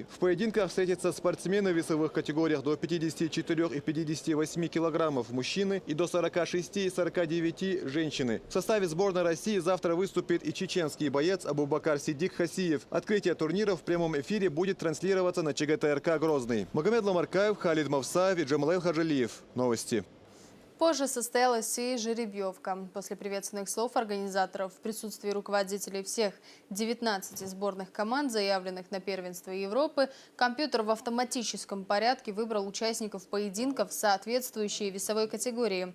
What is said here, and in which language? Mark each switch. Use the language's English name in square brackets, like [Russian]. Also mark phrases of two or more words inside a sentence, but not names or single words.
[Russian] В поединках встретятся спортсмены в весовых категориях до 54 и 58 килограммов мужчины и до 46 и 49 женщины. В составе сборной России завтра выступит и чеченский боец Абубакар Сидик Хасиев. Открытие турнира в прямом эфире будет транслироваться на ЧГТРК «Грозный». Магомед Ламаркаев, Халид Мавсаев и Джамалайл Хаджалиев. Новости. Позже состоялась и жеребьевка. После приветственных слов организаторов в присутствии руководителей всех 19 сборных команд, заявленных на первенство Европы, компьютер в автоматическом порядке выбрал участников поединков в соответствующей весовой категории.